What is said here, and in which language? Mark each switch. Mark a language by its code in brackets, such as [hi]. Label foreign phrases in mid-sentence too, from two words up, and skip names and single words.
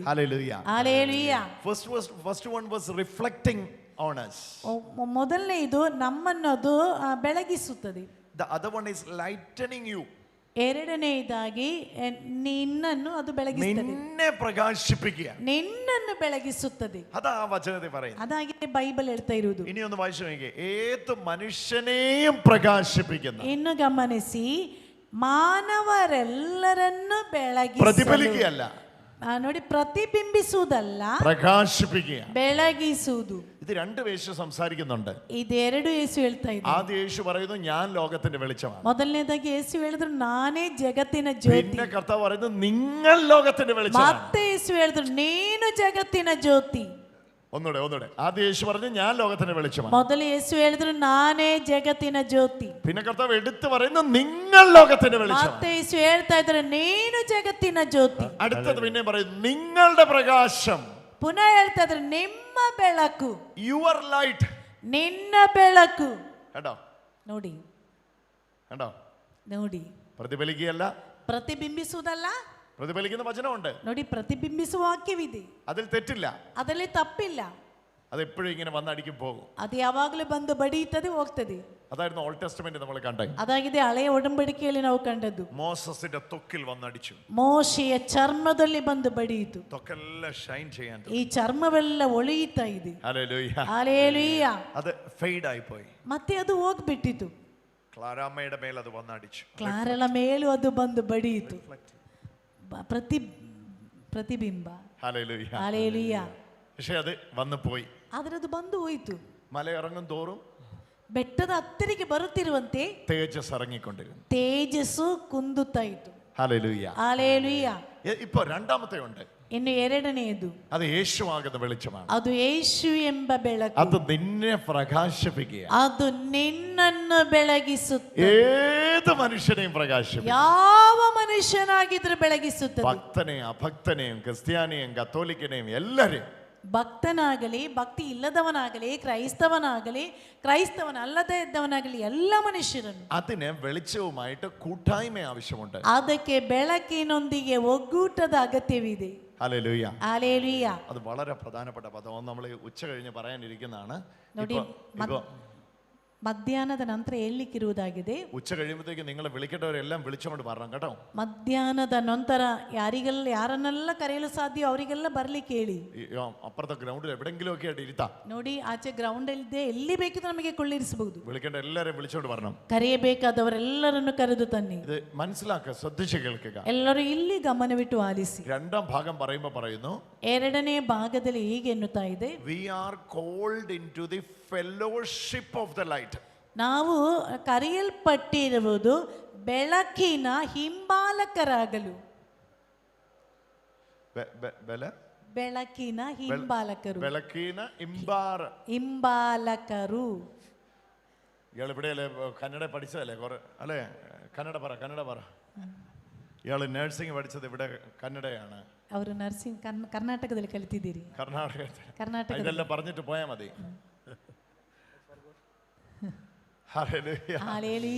[ml] ഹല്ലേലൂയ. [kn] ಹಲ್ಲೆಲೂಯ. [en] First one was reflecting on us. [kn] ಮೊದಲನೇದು ನಮ್ಮನ್ನು ಅದು ಬೆಳಗಿಸುತ್ತದೆ. [en] The other one is lightening you. [kn] ಎರಡನೆಯದಾಗಿ ನಿನ್ನನ್ನು ಅದು ಬೆಳಗಿಸುತ್ತದೆ. [ml] നിന്നെ പ്രകാശിപ്പിക്കുക. [kn] ನಿನ್ನನ್ನು ಬೆಳಗಿಸುತ್ತದೆ. [ml] അതാ വചനത്തിൽ പറയുന്നത്. [kn] ಅದಾಗಿ ಬೈಬಲ್ ಹೇಳ್ತಾ ಇರುವುದು. [ml] ഇനി ഒന്ന് വായിച്ചു നോക്കിയേ. ഏത് മനുഷ്യനെയും പ്രകാശിപ്പിക്കുന്ന. [kn] ಇನ್ನು ಗಮನಿಸಿ, ಮಾನವರೆಲ್ಲರನ್ನು [ml] പ്രതിഫലിക്കുകയല്ല, [kn] ನೋಡಿ, ಪ್ರತಿಬಿಂಬಿಸುವುದಲ್ಲ, [ml] പ്രകാശിപ്പിക്കുക. [kn] ಬೆಳಗಿಸುವುದು. [ml] ഇത് രണ്ട് യേശു സംസാരിക്കുന്നുണ്ട്. [kn] ಇದೆರಡು ಯೇಸು ಹೇಳ್ತಾ ಇದ್ದಾರೆ. [ml] ആദ്യ യേശു പറയുന്നു ഞാൻ ലോകത്തിന്റെ വെളിച്ചമാണ്. [kn] ಮೊದಲನೇದಾಗಿ ಯೇಸು ಹೇಳಿದ್ರು ನಾನೇ ಜಗತ್ತಿನ ಜ್ಯೋತಿ. [ml] പിന്നെ കർത്താവ് പറയുന്നു നിങ്ങൾ ലോകത്തിന്റെ വെളിച്ചമാണ്. [kn] ಮತ್ತೆ ಯೇಸು ಹೇಳಿದ್ರು ನೀನು ಜಗತ್ತಿನ ಜ್ಯೋತಿ. [ml] ഒന്നുകൂടെ ആദ്യ യേശു പറഞ്ഞു ഞാൻ ലോകത്തിന്റെ വെളിച്ചമാണ്. [kn] ಮೊದಲು ಯೇಸು ಹೇಳಿದ್ರು ನಾನೇ ಜಗತ್ತಿನ ಜ್ಯೋತಿ. [ml] പിന്നെ കർത്താവ് എടുത്തു പറയുന്നു നിങ്ങൾ ലോകത്തിന്റെ വെളിച്ചമാണ്. [kn] ಮತ್ತೆ ಯೇಸು ಹೇಳ್ತಾ ಇದ್ದಾರೆ ನೀನು ಜಗತ್ತಿನ ಜ್ಯೋತಿ. [ml] അടുത്തത് പിന്നെ പറയുന്നു നിങ്ങളുടെ പ്രകാശം. [kn] ಪುನಃ ಹೇಳ್ತಾ ಇದ್ದಾರೆ ನಿಮ್ಮ ಬೆಳಕು, [en] your light, [kn] ನಿನ್ನ ಬೆಳಕು. [ml] കേട്ടോ [kn] ನೋಡಿ [ml] കേട്ടോ, [kn] ನೋಡಿ, [ml] പ്രതിഫലിക്കുകയല്ല, [kn] ಪ್ರತಿಬಿಂಬಿಸುವುದಲ್ಲ, [ml] പ്രതിഫലിക്കുന്ന വചനമുണ്ട്. [kn] ನೋಡಿ, ಪ್ರತಿಬಿಂಬಿಸುವ ವಾಕ್ಯವಿದೆ, [ml] അതിൽ തെറ്റില്ല. [kn] ಅದರಲ್ಲಿ ತಪ್ಪಿಲ್ಲ. [ml] അതെപ്പോഴും ഇങ്ങനെ വന്നടിക്കും പോകും. [kn] ಅದು ಯಾವಾಗಲೂ ಬಂದು ಬಡಿಯುತ್ತದೆ, ಹೋಗ್ತದೆ. [ml] അതായിരുന്നു ഓൾഡ് ടെസ്റ്റമെന്റ് നമ്മൾ കണ്ടത്. [kn] ಅದಾಗಿದೆ ಹಳೆಯ ಒಡಂಬಡಿಕೆಯಲ್ಲಿ ನಾವು ಕಂಡದ್ದು. [ml] മോസസിന്റെ ത്വക്കിൽ വന്നടിച്ചു, [kn] ಮೋಶೆಯ ಚರ್ಮದಲ್ಲಿ ಬಂದು ಬಡಿಯಿತು. [ml] ത്വക്കെല്ലാം ഷൈൻ ചെയ്യാൻ [kn] ಈ ಚರ್ಮವೆಲ್ಲ ಹೊಳೆಯುತ್ತಾ ಇದೆ. [ml] ഹല്ലേലൂയ. ഹല്ലേലൂയ. അത് ഫെയ്ഡ് ആയി പോയി. [kn] ಮತ್ತೆ ಅದು ಹೋಗ್ಬಿಟ್ಟಿತು. [ml] ക്ലാരാമ്മയുടെ മേൽ അത് വന്നടിച്ചു. [kn] ಕ್ಲಾರಳ ಮೇಲೂ ಅದು ಬಂದು ಬಡಿಯಿತು. ಪ್ರತಿಬಿಂಬ. [ml] ഹല്ലേലൂയ. ഹല്ലേലൂയ. പക്ഷെ അത് വന്നു പോയി. [kn] ಆದ್ರೆ ಅದು ಬಂದು ಹೋಯಿತು. [ml] മല ഇറങ്ങും തോറും [kn] ಬೆಟ್ಟದ ಹತ್ತಿರಕ್ಕೆ ಬರುತ್ತಿರುವಂತೆ [ml] തേജസ് ഇറങ്ങിക്കൊണ്ടിരുന്നു. [kn] ತೇಜಸ್ಸು ಕುಂದುತ್ತಾ ಇತ್ತು. [ml] ഹല്ലേലൂയ. ഹല്ലേലൂയ. ഇപ്പൊ രണ്ടാമത്തെ ഉണ്ട്. [kn] ಇನ್ನು ಎರಡನೆಯದು, [ml] അത് യേശുവാകുന്ന വെളിച്ചമാണ്. [kn] ಅದು ಯೇಸು ಎಂಬ ಬೆಳಕು. [ml] അത് നിന്നെ പ്രകാശിപ്പിക്കുക. [kn] ಅದು ನಿನ್ನನ್ನು ಬೆಳಗಿಸುತ್ತದೆ. [ml] ഏത് മനുഷ്യനെയും പ്രകാശിപ്പിക്കും. [kn] ಯಾವ ಮನುಷ್ಯನಾಗಿದ್ರೂ ಬೆಳಗಿಸುತ್ತದೆ. [ml] ഭക്തനെയും അഭക്തനെയും ക്രിസ്ത്യാനിയെയും കത്തോലിക്കനെയും എല്ലാരെയും. [kn] ಭಕ್ತನಾಗಲಿ, ಭಕ್ತಿ ಇಲ್ಲದವನಾಗಲಿ, ಕ್ರೈಸ್ತವನಾಗಲಿ, ಕ್ರೈಸ್ತವನಲ್ಲದೆ ಇದ್ದವನಾಗಲಿ, ಎಲ್ಲ ಮನುಷ್ಯರನ್ನು. [ml] അതിന് വെളിച്ചവുമായിട്ട് കൂട്ടായ്മ ആവശ്യമുണ്ട്. [kn] ಅದಕ್ಕೆ ಬೆಳಕಿನೊಂದಿಗೆ ಒಗ್ಗೂಟದ ಅಗತ್ಯವಿದೆ. [ml] ഹല്ലേലൂയ. ഹല്ലേലൂയ. അത് വളരെ പ്രധാനപ്പെട്ട പദം. നമ്മൾ ഉച്ച കഴിഞ്ഞ് പറയാനിരിക്കുന്നതാണ്. [kn] ನೋಡಿ, ಮಧ್ಯಾಹ್ನದ ನಂತರ ಹೇಳಲಿಕ್ಕಿರುವುದಾಗಿದೆ. [ml] ഉച്ച കഴിയുമ്പോഴത്തേക്ക് നിങ്ങൾ വിളിക്കേണ്ടവരെല്ലാം വിളിച്ചുകൊണ്ട് പറയണം കേട്ടോ. [kn] ಮಧ್ಯಾಹ್ನದ ನಂತರ ಯಾರನ್ನೆಲ್ಲ ಕರೆಯಲು ಸಾಧ್ಯ ಅವರಿಗೆಲ್ಲ ಬರ್ಲಿಕ್ಕೆ ಹೇಳಿ. [ml] അപ്പുറത്തെ ഗ്രൗണ്ടിൽ എവിടെങ്കിലും ഒക്കെ ആയിട്ട് ഇരുത്താം. [kn] ನೋಡಿ, ಆಚೆ ಗ್ರೌಂಡ್ ಇಲ್ಲದೆ ಎಲ್ಲಿ ಬೇಕಿದ್ರೆ ನಮಗೆ ಕೊಳ್ಳಿರಿಸಬಹುದು. [ml] വിളിക്കേണ്ട എല്ലാവരെയും വിളിച്ചുകൊണ്ട് പറയണം. [kn] ಕರೆಯಬೇಕಾದವರೆಲ್ಲರನ್ನು ಕರೆದು ತನ್ನಿ. [ml] ഇത് മനസ്സിലാക്കുക, ശ്രദ്ധിച്ച് കേൾക്കുക. [kn] ಎಲ್ಲರೂ ಇಲ್ಲಿ ಗಮನವಿಟ್ಟು ಆಲಿಸಿ. [ml] രണ്ടാം ഭാഗം പറയുമ്പോൾ പറയുന്നു, [kn] ಎರಡನೇ ಭಾಗದಲ್ಲಿ ಹೀಗೆ ಎನ್ನುತ್ತಾ ಇದೆ, [en] we are called into the fellowship of the light. [kn] ನಾವು ಕರೆಯಲ್ಪಟ್ಟಿರುವುದು ಬೆಳಕಿನ ಹಿಂಬಾಲಕರಾಗಲು. ಬೆಳಕಿನ ಹಿಂಬಾಲಕರು. ಬೆಳಕಿನ ಹಿಂಬಾಲಕರು. [ml] ഇയാൾ ഇവിടെയല്ലേ കന്നഡ പഠിച്ചതല്ലേ അല്ലേ? കന്നഡ പറ. ഇയാൾ നഴ്സിംഗ് പഠിച്ചത് ഇവിടെ കന്നഡയാണ്. [kn] ಅವರು ನರ್ಸಿಂಗ್ ಕರ್ನಾಟಕದಲ್ಲಿ ಕಲಿತಿದ್ದೀರಿ. [ml] കർണാടക ഇതെല്ലാം പറഞ്ഞിട്ട് പോയാൽ മതി. ഹല്ലേലൂയ.